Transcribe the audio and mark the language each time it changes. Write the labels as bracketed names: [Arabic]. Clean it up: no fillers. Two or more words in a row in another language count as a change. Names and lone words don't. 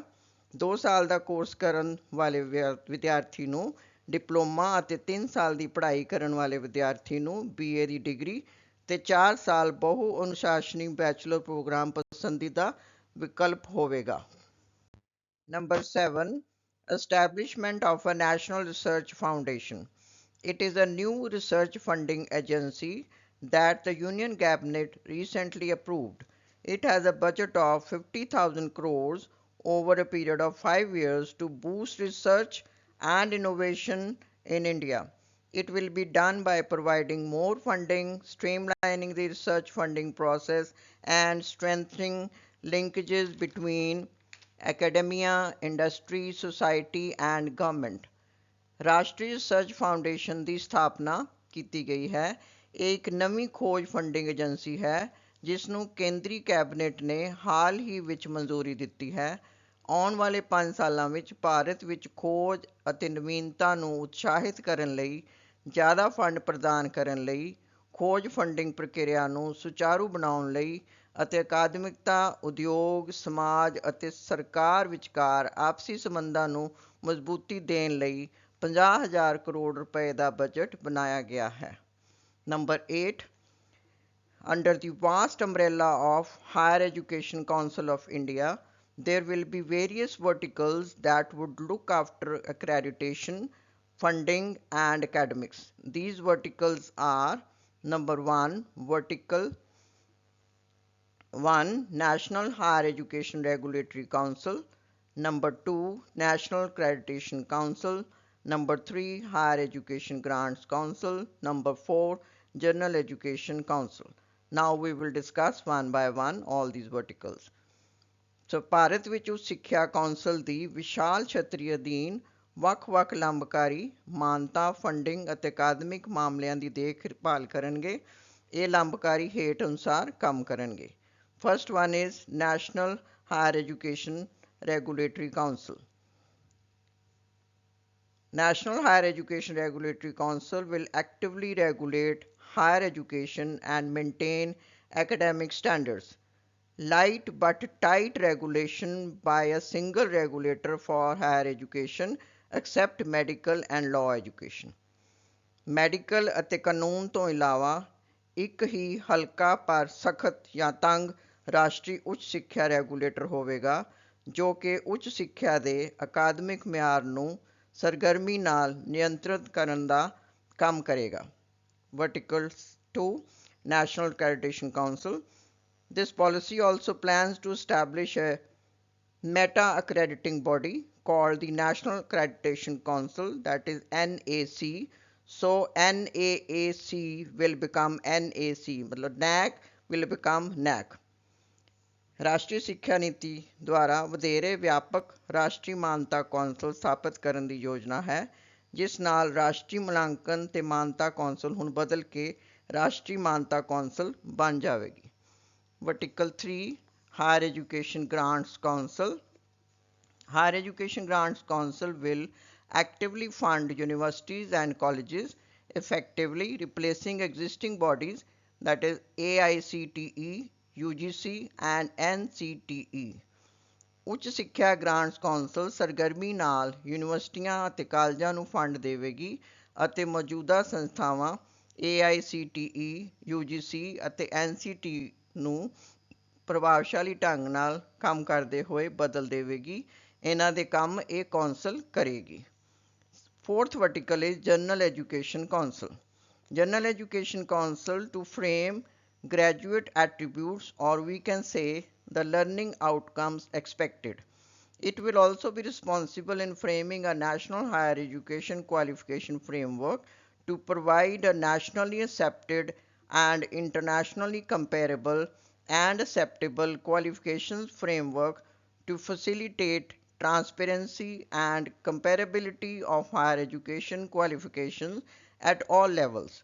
[Punjabi] 2 ਸਾਲ ਦਾ ਕੋਰਸ ਕਰਨ ਵਾਲੇ ਵਿਦਿਆਰਥੀ ਨੂੰ ਡਿਪਲੋਮਾ ਅਤੇ 3 ਸਾਲ ਦੀ ਪੜ੍ਹਾਈ ਕਰਨ ਵਾਲੇ ਵਿਦਿਆਰਥੀ ਨੂੰ B.A ਦੀ ਡਿਗਰੀ ਤੇ 4 ਸਾਲ ਬਹੁ ਅਨੁਸ਼ਾਸਨੀ ਬੈਚਲਰ ਪ੍ਰੋਗਰਾਮ ਪਸੰਦੀਦਾ ਵਿਕਲਪ ਹੋਵੇਗਾ। ਨੰਬਰ 7, [English] establishment of a national research foundation। It is a new research funding agency that the Union Cabinet recently approved। It has a budget of 50,000 crores over a period of 5 years to boost research and innovation in India। It will be done by providing more funding, streamlining the research funding process, and strengthening linkages between academia, industry, society and government। [Punjabi] ਰਾਸ਼ਟਰੀ ਰਿਸਰਚ ਫਾਊਂਡੇਸ਼ਨ ਦੀ ਸਥਾਪਨਾ ਕੀਤੀ ਗਈ ਹੈ। ਇਹ ਇੱਕ ਨਵੀਂ ਖੋਜ ਫੰਡਿੰਗ ਏਜੰਸੀ ਹੈ ਜਿਸ ਨੂੰ ਕੇਂਦਰੀ ਕੈਬਨਿਟ ਨੇ ਹਾਲ ਹੀ ਵਿੱਚ ਮਨਜ਼ੂਰੀ ਦਿੱਤੀ ਹੈ। ਆਉਣ ਵਾਲੇ 5 ਸਾਲਾਂ ਵਿੱਚ ਭਾਰਤ ਵਿੱਚ ਖੋਜ ਅਤੇ ਨਵੀਨਤਾ ਨੂੰ ਉਤਸ਼ਾਹਿਤ ਕਰਨ ਲਈ, ਜ਼ਿਆਦਾ ਫੰਡ ਪ੍ਰਦਾਨ ਕਰਨ ਲਈ, ਖੋਜ ਫੰਡਿੰਗ ਪ੍ਰਕਿਰਿਆ ਨੂੰ ਸੁਚਾਰੂ ਬਣਾਉਣ ਲਈ ਅਤੇ ਅਕਾਦਮਿਕਤਾ, ਉਦਯੋਗ, ਸਮਾਜ ਅਤੇ ਸਰਕਾਰ ਵਿਚਕਾਰ ਆਪਸੀ ਸੰਬੰਧਾਂ ਨੂੰ ਮਜ਼ਬੂਤੀ ਦੇਣ ਲਈ 50,000 ਕਰੋੜ ਰੁਪਏ ਦਾ ਬਜਟ ਬਣਾਇਆ ਗਿਆ ਹੈ। ਨੰਬਰ 8, [English] under the vast umbrella of Higher Education Council of India, there will be various verticals that would look after accreditation, funding and academics। These verticals are: number 1, vertical 1, National Higher Education Regulatory Council; number 2, National Accreditation Council; number 3, Higher Education Grants Council; number 4, General Education Council। Now we will discuss one by one all these verticals। [Punjabi] ਸੋ ਭਾਰਤ ਵਿੱਚ ਉੱਚ ਸਿੱਖਿਆ ਕੌਂਸਲ ਦੀ ਵਿਸ਼ਾਲ ਛਤਰੀ ਅਧੀਨ ਵੱਖ-ਵੱਖ ਲੰਬਕਾਰੀ ਮਾਨਤਾ, ਫੰਡਿੰਗ ਅਤੇ ਅਕਾਦਮਿਕ ਮਾਮਲਿਆਂ ਦੀ ਦੇਖਭਾਲ ਕਰਨਗੇ। ਇਹ ਲੰਬਕਾਰੀ ਹੇਠ ਅਨੁਸਾਰ ਕੰਮ ਕਰਨਗੇ। [English] First one is National Higher Education Regulatory Council। National Higher Education Regulatory Council will actively regulate higher education and maintain academic standards। Light but tight regulation by a single regulator for higher education except medical and law education। [Punjabi] ਮੈਡੀਕਲ ਅਤੇ ਕਾਨੂੰਨ ਤੋਂ ਇਲਾਵਾ ਇੱਕ ਹੀ ਹਲਕਾ ਪਰ ਸਖਤ ਜਾਂ ਤੰਗ ਰਾਸ਼ਟਰੀ ਉੱਚ ਸਿੱਖਿਆ ਰੈਗੂਲੇਟਰ ਹੋਵੇਗਾ ਜੋ ਕਿ ਉੱਚ ਸਿੱਖਿਆ ਦੇ ਅਕਾਦਮਿਕ ਮਿਆਰ ਨੂੰ ਸਰਗਰਮੀ ਨਾਲ ਨਿਯੰਤਰਿਤ ਕਰਨ ਦਾ ਕੰਮ ਕਰੇਗਾ। [English] Vertical 2, National Accreditation Council. This policy also plans to establish a meta-accrediting body called the National Accreditation Council, that is NAC. So NAAC will become NAC, मतलब NAC will become NAC. [Punjabi] ਰਾਸ਼ਟਰੀ ਸਿੱਖਿਆ ਨੀਤੀ ਦੁਆਰਾ ਵਧੇਰੇ ਵਿਆਪਕ ਰਾਸ਼ਟਰੀ ਮਾਨਤਾ ਕੌਂਸਲ ਸਥਾਪਿਤ ਕਰਨ ਦੀ ਯੋਜਨਾ ਹੈ, ਜਿਸ ਨਾਲ ਰਾਸ਼ਟਰੀ ਮੁਲਾਂਕਣ ਤੇ ਮਾਨਤਾ ਕੌਂਸਲ ਹੁਣ ਬਦਲ ਕੇ ਰਾਸ਼ਟਰੀ ਮਾਨਤਾ ਕੌਂਸਲ ਬਣ ਜਾਵੇਗੀ। [English] Vertical 3, Higher Education Grants Council. Higher Education Grants Council will actively fund universities and colleges, effectively replacing existing bodies, that is AICTE, UGC and NCTE. [Punjabi] ਉੱਚ ਸਿੱਖਿਆ ਗ੍ਰਾਂਟਸ ਕੌਂਸਲ ਸਰਗਰਮੀ ਨਾਲ ਯੂਨੀਵਰਸਿਟੀਆਂ ਅਤੇ ਕਾਲਜਾਂ ਨੂੰ ਫੰਡ ਦੇਵੇਗੀ ਅਤੇ ਮੌਜੂਦਾ ਸੰਸਥਾਵਾਂ AICTE, UGC ਅਤੇ NCTE ਨੂੰ ਪ੍ਰਭਾਵਸ਼ਾਲੀ ਢੰਗ ਨਾਲ ਕੰਮ ਕਰਦੇ ਹੋਏ ਬਦਲ ਦੇਵੇਗੀ। ਇਹਨਾਂ ਦੇ ਕੰਮ ਇਹ ਕੌਂਸਲ ਕਰੇਗੀ। [English] Fourth vertical is General Education Council. General Education Council to frame graduate attributes, or we can say the learning outcomes expected. It will also be responsible in framing a national higher education qualification framework to provide a nationally accepted and internationally comparable and acceptable qualifications framework to facilitate transparency and comparability of higher education qualifications at all levels.